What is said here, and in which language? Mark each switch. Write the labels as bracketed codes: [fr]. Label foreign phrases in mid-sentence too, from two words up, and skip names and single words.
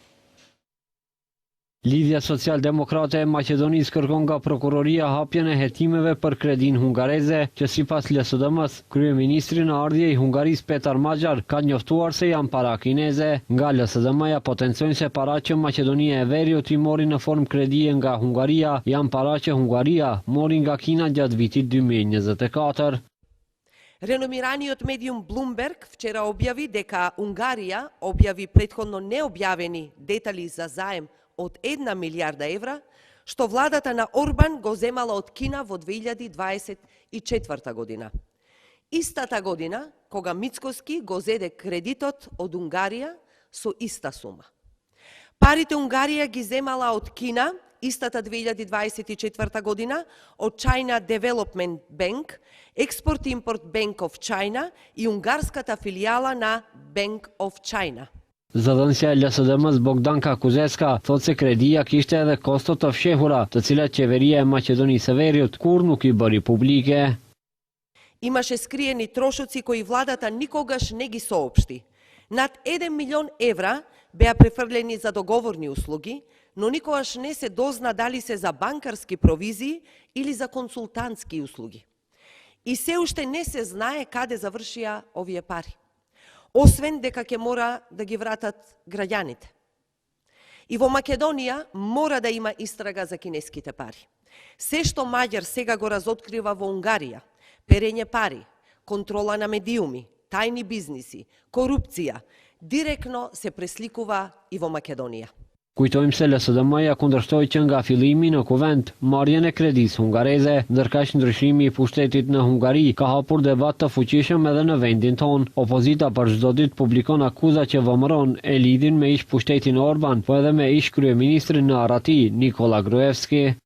[sq] Lidhja Social-Demokrate e Maqedonisë kërkon nga prokuroria hapjen e hetimeve për kredin hungareze, që sipas LSDM-s, kryeministri në ardhje i Hungarisë Petar Maxar ka njoftuar se janë para kineze. Nga LSDM-ja potencojnë se para që Maqedonia e Veriut i mori në formë kredie nga Hungaria janë para që Hungaria mori nga Kina gjatë vitit 2024. [mk] Renomiraниот медиум Bloomberg вчера објави дека Унгарија објави претходно необјавени детали за заем од 1 милиарда евра, што владата на Орбан го земала од Кина во 2024 година. Истата година, кога Мицкоски го зеде кредитот од Унгарија со иста сума. Парите Унгарија ги земала од Кина истата 2024 година од China Development Bank, Export-Import Bank of China и унгарската филијала на Bank of China. [sq] Zëdhënësja e LSDM-s Bogdanka Kuzeska thot se kredia kishte edhe kosto të fshehura, të cilat qeveria e Maqedonisë së Veriut kur nuk i bëri publike. [mk] Имаше скриени трошоци кои владата никогаш не ги соопшти. Над 1 милион евра беа префрлени за договорни услуги, но никогаш не се дозна дали се за банкарски провизии или за консултантски услуги. И се уште не се знае каде завршија овие пари. Освен дека ќе мора да ги вратат граѓаните. И во Македонија мора да има истрага за кинеските пари. Се што Маѓар сега го разоткрива во Унгарија, перење пари, контрола на медиуми, тајни бизниси, корупција, директно се пресликува и во Македонија. [sq] Kujtojmë se LSDM-ja kundërshtoi që nga fillimi në kuvent marrjen e kredisë hungareze, ndërkaq ndryshimi i pushtetit në Hungari ka hapur debat të fuqishëm edhe në vendin ton. Opozita për çdo ditë publikon akuza që vëmëron e lidhin me ish pushtetin Orban, po edhe me ish kryeministrin në Arati, Nikola Gruevski.